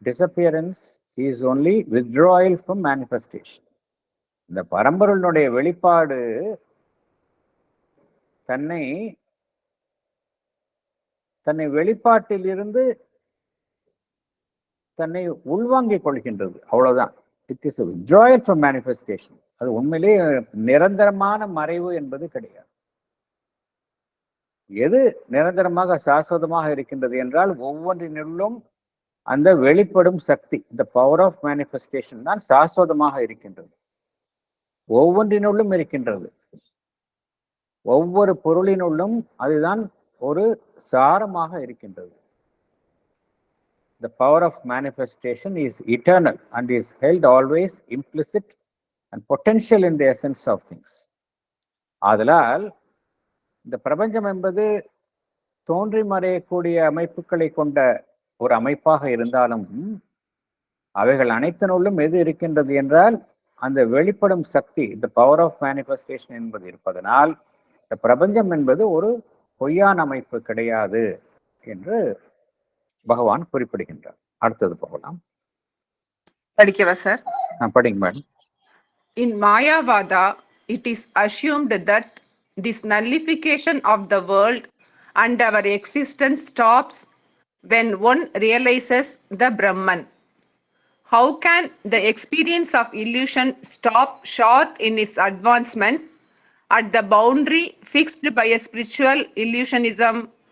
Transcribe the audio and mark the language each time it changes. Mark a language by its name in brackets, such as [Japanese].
[English] Disappearance is only withdrawal from manifestation. [Tamil] இந்த பரம்பொருளினுடைய வெளிப்பாடு தன்னை வெளிப்பாட்டில் இருந்து தன்னை உள்வாங்கிக் கொள்கின்றது, அவ்வளவுதான். [English] It is withdrawal from manifestation. [Tamil] அது உண்மையிலே நிரந்தரமான மறைவு என்பது கிடையாது. எது நிரந்தரமாக சாஸ்வதமாக இருக்கின்றது என்றால், ஒவ்வொன்றினுள்ளும் அந்த வெளிப்படும் சக்தி, இந்த பவர் ஆஃப் மேனிஃபெஸ்டேஷன் தான் சாஸ்வதமாக இருக்கின்றது. ஒவ்வொன்றினுள்ளும் இருக்கின்றது. ஒவ்வொரு பொருளினுள்ளும் அதுதான் ஒரு சாரமாக இருக்கின்றது. [English] The power of manifestation is eternal and is held always implicit and potential in the essence of things. [Tamil] ஆதலால் இந்த பிரபஞ்சம் என்பது தோன்றி மறையக்கூடிய அமைப்புகளை கொண்ட ஒரு அமைப்பாக இருந்தாலும், அவைகள் அனைத்தினுள்ளும் எது இருக்கின்றது என்றால், அந்த வெளிப்படும் சக்தி, இந்த பவர் ஆஃப் மேனிஃபெஸ்டேஷன் என்பது இருப்பதனால், இந்த பிரபஞ்சம் என்பது ஒரு பொய்யான அமைப்பு கிடையாது என்று பகவான் குறிப்பிடுகின்றார். அடுத்தது போகலாம். படிக்கவா சார்? படிங்க madam. [English] In Mayavada, it is assumed that this nullification of the world and our existence stops when one realizes the Brahman. How can the experience of illusion stop short in its advancement at the boundary fixed by a spiritual illusionism?